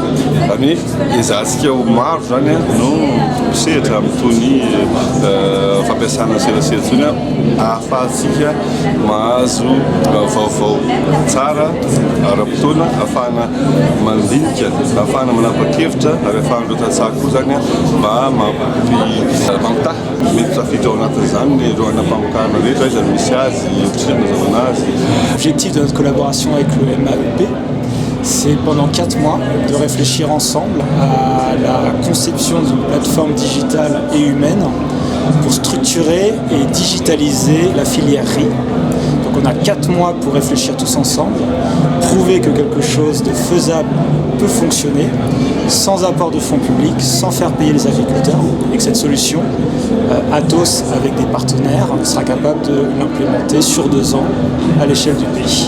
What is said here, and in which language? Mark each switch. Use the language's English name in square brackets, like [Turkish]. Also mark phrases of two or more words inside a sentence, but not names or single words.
[Malagasy] Zany hoe ezahantsika ho maro zany no misehatra amin'itony fampiasana serasera itony ahafahantsika mahazo vaovao tsara ara-potoana, ahafahana mandinika, ahafahana manapa-kevitra ary ahafahan'ireo tantsaha koa zany mba mampitahy mety tafiditra ao anatin'izany ny ireo anam-pamokarana rehetra izany misy azy otrina mazavana azy. [French] L'objectif de notre collaboration avec le MAEP, c'est pendant 4 mois de réfléchir ensemble à la conception d'une plateforme digitale et humaine pour structurer et digitaliser la filière riz. Donc on a 4 mois pour réfléchir tous ensemble, prouver que quelque chose de faisable peut fonctionner sans apport de fonds publics, sans faire payer les agriculteurs, et que cette solution, Atos avec des partenaires, sera capable de l'implémenter sur 2 ans à l'échelle du pays.